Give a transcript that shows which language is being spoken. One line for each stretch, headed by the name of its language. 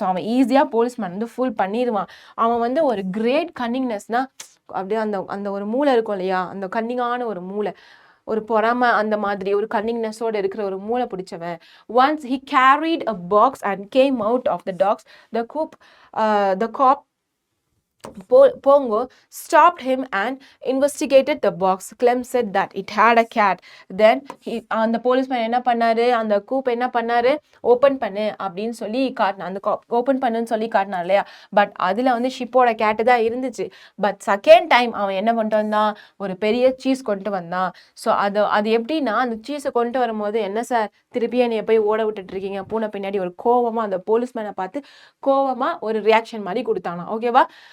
Tamil: So அவன் ஈஸியாக policeman வந்து ஃபூல் பண்ணிடுவான். அவன் வந்து ஒரு கிரேட் கன்னிங்னஸ்னா அப்படியே அந்த அந்த ஒரு மூளை இருக்கும் இல்லையா, அந்த கன்னிங்கான ஒரு மூளை, ஒரு பொறாம அந்த மாதிரி ஒரு கன்னிங்னஸோட இருக்கிற ஒரு மூளை பிடிச்சவன்.
English: Once he carried a box and came out of the docks. The cop Pongo stopped him and investigated the box. Clem said that it had a cat.
Tamil: Then அந்த போலீஸ்மேன் என்ன பண்ணாரு, அந்த கூப் என்ன பண்ணாரு, ஓப்பன் பண்ணு அப்படின்னு சொல்லி காட்டினான். அந்த ஓப்பன் பண்ணுன்னு சொல்லி காட்டினார் இல்லையா, பட் அதில் வந்து ஷிப்போட கேட்டு தான் இருந்துச்சு. பட் செகண்ட் டைம் அவன் என்ன பண்ணிட்டு வந்தான், ஒரு பெரிய சீஸ் கொண்டு வந்தான். ஸோ அது எப்படின்னா, அந்த சீஸை கொண்டு வரும்போது, என்ன சார் திருப்பி என்னைய போய் ஓட விட்டுட்டு இருக்கீங்க பூனை பின்னாடி, ஒரு கோவமாக அந்த போலீஸ்மேனை பார்த்து கோவமாக ஒரு ரியாக்ஷன் மாதிரி கொடுத்தானா. ஓகேவா?